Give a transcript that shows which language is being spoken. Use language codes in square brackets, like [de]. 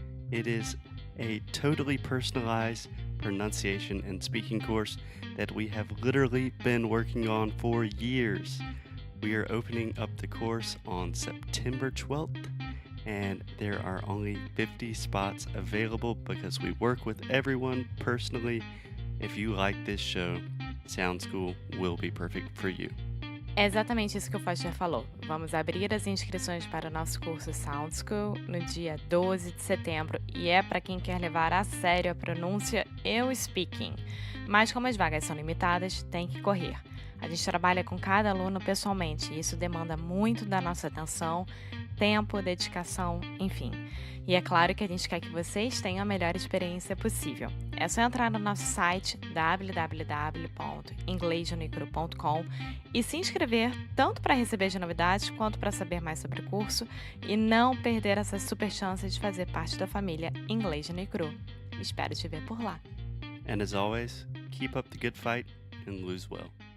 [en] It is a totally personalized pronunciation and speaking course that we have literally been working on for years. We are opening up the course on September 12th, and there are only 50 spots available because we work with everyone personally. If you like this show, Sound School will be perfect for you. [pt] É exatamente isso que o Foster falou. Vamos abrir as inscrições para o nosso curso Sound School no dia 12 de setembro e é para quem quer levar a sério a pronúncia e o speaking. Mas como as vagas são limitadas, tem que correr. A gente trabalha com cada aluno pessoalmente e isso demanda muito da nossa atenção, tempo, dedicação, enfim. E é claro que a gente quer que vocês tenham a melhor experiência possível. É só entrar no nosso site www.inglesnoicru.com e se inscrever tanto para receber as novidades quanto para saber mais sobre o curso e não perder essa super chance de fazer parte da família Inglês no Icru. Espero te ver por lá. [en] And as always, keep up the good fight and lose well.